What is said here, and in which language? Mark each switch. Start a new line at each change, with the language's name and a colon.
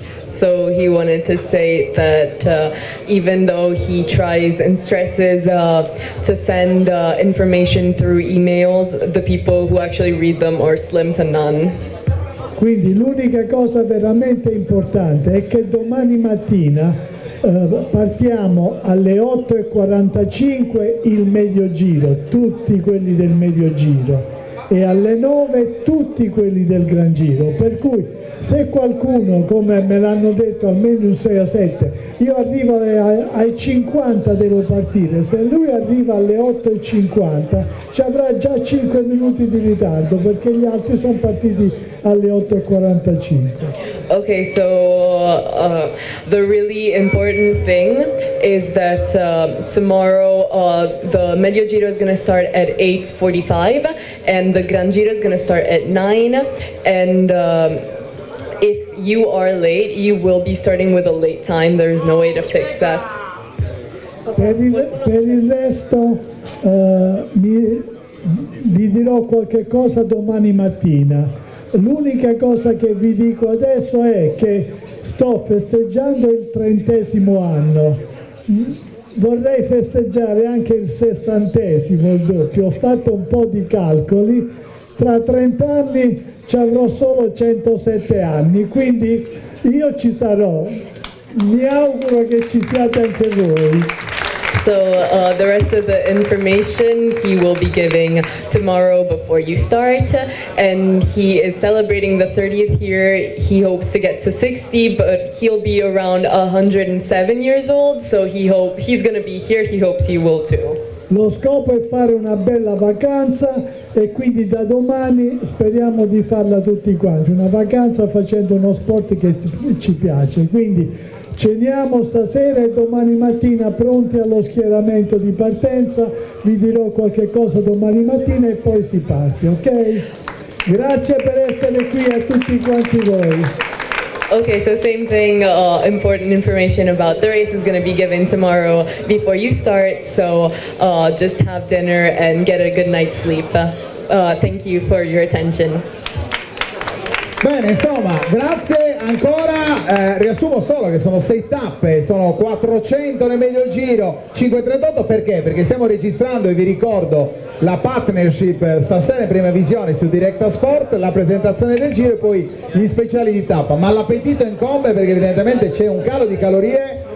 English: So he wanted to say that even though he tries and stresses to send information through emails, the people who actually read them are slim to none.
Italian: Quindi l'unica cosa veramente importante è che domani mattina partiamo alle 8:45 il medio giro, tutti quelli del medio giro, e alle 9 tutti quelli del gran giro, per cui se qualcuno, come me l'hanno detto, almeno un 6 a 7, io arrivo ai 50 devo partire, se lui arriva alle 8:50 ci avrà già 5 minuti di ritardo perché gli altri sono partiti alle 8:45.
English: Okay, so the really important thing is that tomorrow the Medio Giro is going to start at 8:45 and the Gran Giro is going to start at 9, and if you are late, you will be starting with a late time. There is no way to fix that.
Italian: Per il resto vi dirò qualche cosa domani mattina. L'unica cosa che vi dico adesso è che sto festeggiando il 30° anno. Vorrei festeggiare anche il 60°, il doppio. Ho fatto un po' di calcoli. Tra 30 anni ci avrò solo 107 anni, quindi io ci sarò. Mi auguro che ci siate anche voi.
English: So the rest of the information he will be giving tomorrow before you start, and he is celebrating the 30th year. He hopes to get to 60, but he'll be around 107 years old, so he's going to be here. He hopes you will too.
Italian: Lo scopo è fare una bella vacanza e quindi da domani speriamo di farla tutti quanti, una vacanza facendo uno sport che ci piace, quindi ceniamo stasera e domani mattina pronti allo schieramento di partenza, vi dirò qualche cosa domani mattina e poi si parte, ok? Grazie per essere qui a tutti quanti voi.
English: Okay, so same thing, important information about the race is going to be given tomorrow before you start, so just have dinner and get a good night's sleep. Thank you for your attention.
Italian: Bene, insomma, grazie ancora. Riassumo solo che sono 6 tappe, sono 400 nel medio giro, 5:38, perché? Perché stiamo registrando, e vi ricordo la partnership stasera in prima visione su Directa Sport, la presentazione del giro e poi gli speciali di tappa, ma l'appetito incombe perché evidentemente c'è un calo di calorie.